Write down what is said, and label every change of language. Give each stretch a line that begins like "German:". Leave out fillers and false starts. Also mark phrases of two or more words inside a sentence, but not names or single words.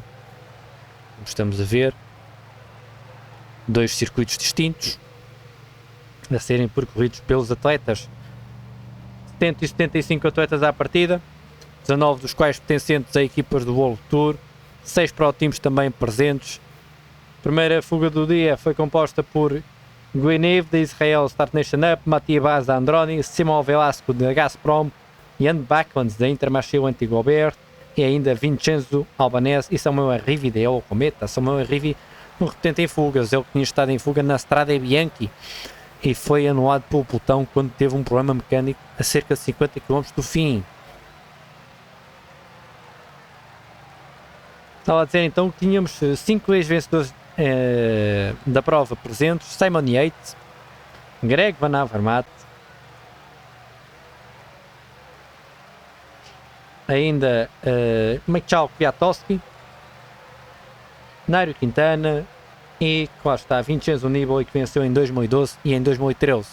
Portuguese: Como estamos a ver, 2 circuitos distintos a serem percorridos pelos atletas. 175 atletas à partida, 19 dos quais pertencentes a equipas do World Tour, 6 pro-teams também presentes. A primeira fuga do dia foi composta por Guinev da Israel Start Nation Up, Mattia Baz da Androni, Simão Velasco da Gazprom, Jan Backlands da Intermarché Antigobert e ainda Vincenzo Albanese e Samuel Arrivi da El Cometa. Samuel Arrivi, um repetente em fugas, ele tinha estado em fuga na Strade Bianchi e foi anulado pelo pelotão quando teve um problema mecânico a cerca de 50 km do fim. Estava a dizer então que tínhamos 5 ex-vencedores da prova presentes: Simon Yates, Greg Van Avermaet, ainda Michał Kwiatkowski, Nairo Quintana e, claro está, Vincenzo Nibali, que venceu em 2012 e em 2013.